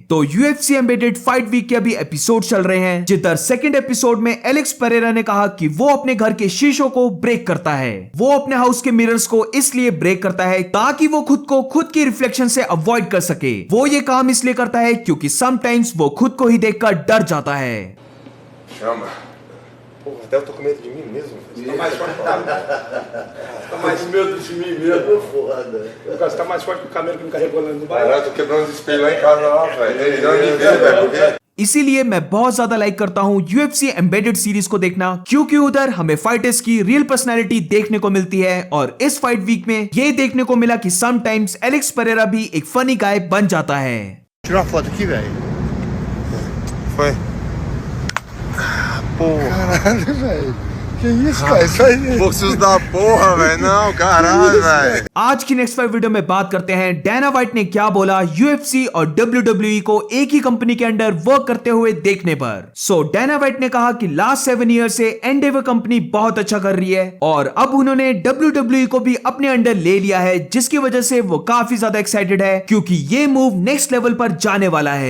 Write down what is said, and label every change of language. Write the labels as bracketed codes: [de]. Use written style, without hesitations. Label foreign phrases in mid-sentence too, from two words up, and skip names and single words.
[hi] तो UFC [en] एम्बेडेड फाइट वीक [hi] के अभी एपिसोड चल रहे हैं, जिधर सेकंड एपिसोड में एलेक्स परेरा ने कहा कि वो अपने घर के शीशों को ब्रेक करता है। वो अपने हाउस के मिरर्स को इसलिए ब्रेक करता है ताकि वो खुद को खुद की रिफ्लेक्शन से अवॉइड कर सके। वो ये काम इसलिए करता है क्योंकि समटाइम्स वो खुद को ही देखकर डर जाता है। [pt] Porra, até eu tô com medo de mim mesmo. Você tá mais forte que o camelo. Tá mais medo de mim mesmo. Foda. Você tá mais forte que o camelo que me carregou lá no bairro. Caralho, tô quebrando os espelhos lá em casa lá, velho. Ele não me vê, velho, porque... [hi] इसीलिए मैं बहुत ज्यादा लाइक करता हूं UFC [en] एम्बेडेड सीरीज [hi] को देखना, क्योंकि उधर हमें फाइटर्स की [en] रियल पर्सनैलिटी [hi] देखने को मिलती है। और इस फाइट वीक में ये देखने को मिला कि समटाइम्स एलेक्स परेरा भी एक [en] फनी गाय [hi] बन जाता है। [pt] Tira uma foto aqui, velho. Foi. Porra. Caralho, velho. Que isso, cara? Isso aí. Boxos da porra, velho. Não, caralho, velho. [hi] आज की [en] नेक्स्ट फाइव वीडियो [hi] में बात करते हैं डैना व्हाइट ने क्या बोला UFC और WWE को एक ही कंपनी के [en] अंडर वर्क [hi] करते हुए देखने पर। सो डैना व्हाइट ने कहा कि [en] लास्ट 7 ईयर [hi] से एंडेवर कंपनी बहुत अच्छा कर रही है और अब उन्होंने WWE को भी अपने अंडर ले लिया है, जिसकी वजह से वो काफी ज्यादा एक्साइटेड है क्योंकि ये मूव [en] नेक्स्ट लेवल [hi] पर जाने वाला है।